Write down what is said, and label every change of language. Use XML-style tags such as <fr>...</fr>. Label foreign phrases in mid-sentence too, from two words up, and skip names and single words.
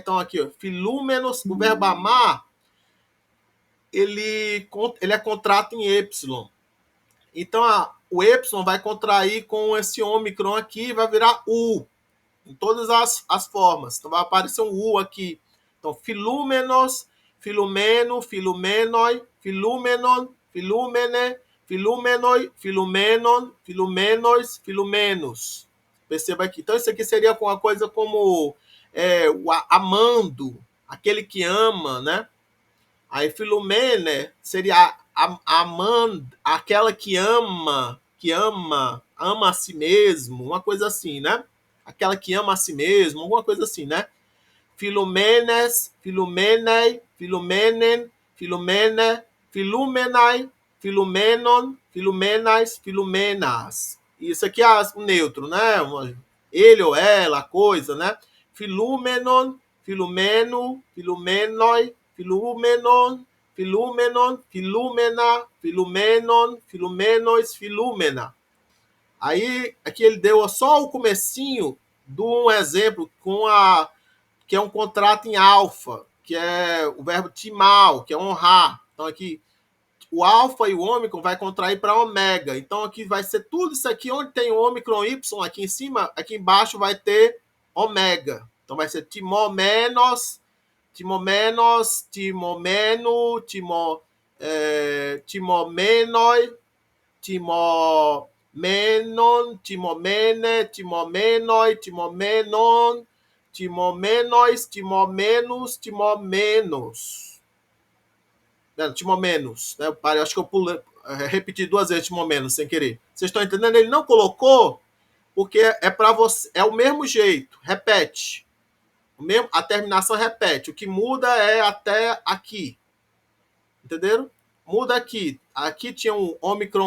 <pt>Então, aqui, ó, filúmenos, o verbo amar, ele é contrato em Y. Então, o Y vai contrair com esse ômicron aqui e vai virar U, em todas as formas. Então, vai aparecer um U aqui. Então,</pt> <el>φιλούμενος, φιλουμένου, φιλουμένοι, φιλούμενον, φιλουμένη, φιλουμένοι, φιλουμένων, φιλούμενος, φιλούμενος.</el> <pt>Perceba aqui. Então, isso aqui seria uma coisa como o amando, aquele que ama, né? Aí, filumene seria amando, aquela que ama a si mesmo, uma coisa assim, né? Aquela que ama a si mesmo, alguma coisa assim, né?</pt> <el>Φιλουμένης, φιλουμένῃ, φιλουμένην, φιλουμένη, φιλούμεναι, φιλουμένων, φιλουμέναις, φιλουμένας.</el> <pt>Isso aqui é o neutro, né? Ele ou ela, a coisa, né?</pt> <el>Φιλούμενον, φιλουμένου, φιλουμένοι, φιλούμενον, φιλούμενον, φιλούμενα, φιλουμένων, φιλούμενος, φιλούμενα.</el> <pt>Aí, aqui ele deu só o comecinho de um exemplo que é um contrato em alfa, que é o verbo timar, que é honrar. Então, aqui, o alfa e o ômicron vai contrair para ômega. Então, aqui vai ser tudo isso aqui, onde tem o ômicron Y aqui em cima, aqui embaixo vai ter ômega. Então, vai ser</pt> <el>τιμώμενος, τιμώμενος, τιμωμένου, τιμώμενοι, τιμώμενον, τιμωμένη, τιμώμενοι, τιμωμένων, τιμώμενος, τιμώμενος, τιμώμενος.</el> <pt>Timomenos, né? Eu acho que eu repeti 2 vezes timomenos sem querer. Vocês estão entendendo? Ele não colocou porque é para você, é o mesmo jeito. Repete. A terminação repete. O que muda é até aqui. Entenderam? Muda aqui. Aqui tinha um ômicron.</pt>